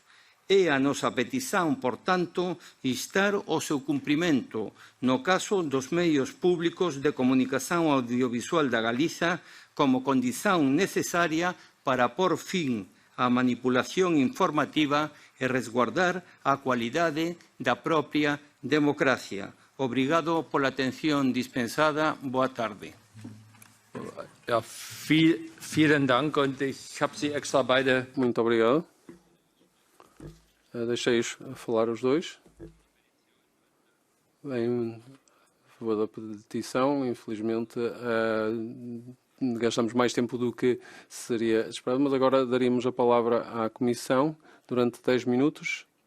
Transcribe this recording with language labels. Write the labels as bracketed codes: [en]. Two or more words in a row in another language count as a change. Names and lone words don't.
[gl] É a nosa petición, por tanto, instar o seu cumprimento no caso dos medios públicos de comunicación audiovisual da Galiza como condición necesaria para por fin a manipulación informativa e resguardar a cualidade da propia democracia. Obrigado pola atención dispensada. Boa tarde. [de] Ja, vielen Dank und ich habe Sie extra beide. [pt] Muito obrigado. Deixei-os falar os dois. Em favor da petição, infelizmente gastamos mais tempo do que seria esperado, mas agora daríamos a palavra à Comissão durante 10 minutos.